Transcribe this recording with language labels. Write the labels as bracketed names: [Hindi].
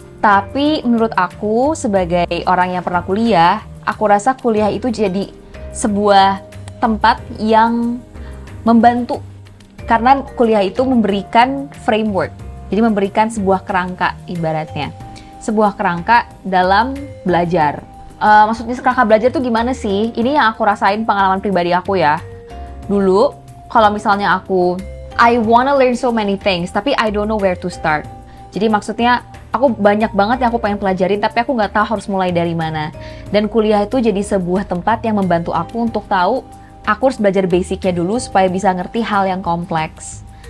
[Indonesian] Tapi menurut aku sebagai orang yang pernah kuliah, aku rasa kuliah itu jadi sebuah tempat yang membantu. Karena kuliah itu memberikan framework, jadi memberikan sebuah kerangka ibaratnya. Sebuah kerangka dalam belajar. Maksudnya kerangka belajar tuh gimana sih? Ini yang aku rasain pengalaman pribadi aku ya. Dulu, kalau misalnya [English] I wanna learn so many things, [Indonesian] tapi [English] I don't know where to start. [Indonesian] Jadi maksudnya, aku banyak banget yang aku pengen pelajarin, tapi aku nggak tahu harus mulai dari mana. Dan kuliah itu jadi sebuah tempat yang membantu aku untuk tahu, aku harus belajar basicnya dulu supaya bisa ngerti hal yang kompleks.